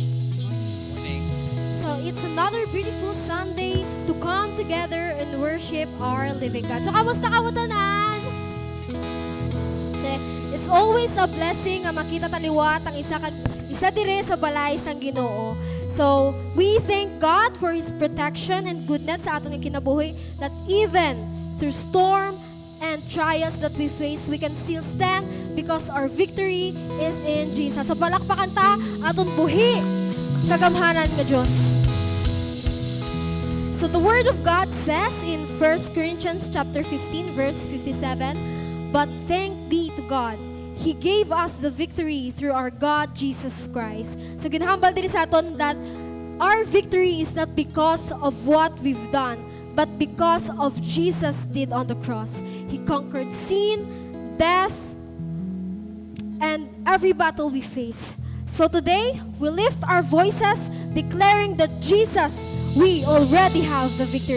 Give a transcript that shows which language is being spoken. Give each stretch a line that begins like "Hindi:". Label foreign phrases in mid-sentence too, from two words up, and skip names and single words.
English: So it's another beautiful Sunday to come together and worship our living God.
Hiligaynon: So kamusta kawatanan?
English: It's always a blessing
Hiligaynon: nga makita taliwat ang isa dire sa balay sang Ginoo.
English: So we thank God for His protection and goodness
Hiligaynon: sa atong kinabuhi,
English: that even through storm and trials that we face, we can still stand because our victory is in Jesus.
Hiligaynon: So palakpakan ta aton buhi kagamhanan nga Dios.
English: So the Word of God says in 1 Corinthians chapter 15 verse 57, "But thank be to God, He gave us the victory through our God Jesus Christ." So
Hiligaynon: ginhambal din sa aton
English: that our victory is not because of what we've done, but because of Jesus did on the cross. He conquered sin, death, and every battle we face. So today, we lift our voices declaring that Jesus, we already have the victory.